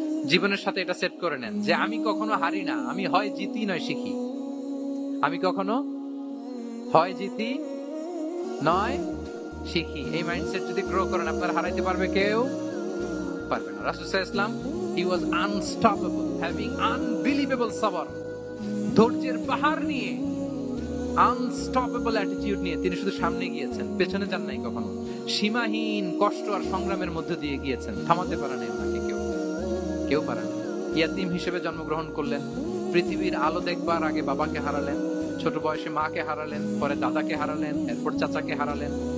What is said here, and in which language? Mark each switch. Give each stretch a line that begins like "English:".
Bangla: জীবনের সাথে এটা সেট করে নেন যে আমি কখনো হারি না, আমি হয় জিতি নয় শিখি। আমি কখনো হয় জিতি নয় শিখি। এই মাইন্ডসেট যদি গ্রো করেন, আপনারা হারাইতে পারবে কেউ? পারবে না। রাসূল সাল্লাল্লাহু আলাইহি ওয়াসাল্লাম
English: He was unstoppable, having unbelievable sabr.
Bangla: ধৈর্যের পাহাড় নিয়ে, আনস্টপেবল অ্যাটিটিউড নিয়ে তিনি শুধু সামনে গিয়েছেন, পেছনে যান নাই কখনো। সীমাহীন কষ্ট আর সংগ্রামের মধ্যে দিয়ে গিয়েছেন, থামাতে পারে নাই ওনাকে কেউ পারে না। ইয়াতিম হিসেবে জন্মগ্রহণ করলেন, পৃথিবীর আলো দেখবার আগে বাবাকে হারালেন, ছোট বয়সে মাকে হারালেন, পরে দাদাকে হারালেন, এরপর চাচাকে হারালেন।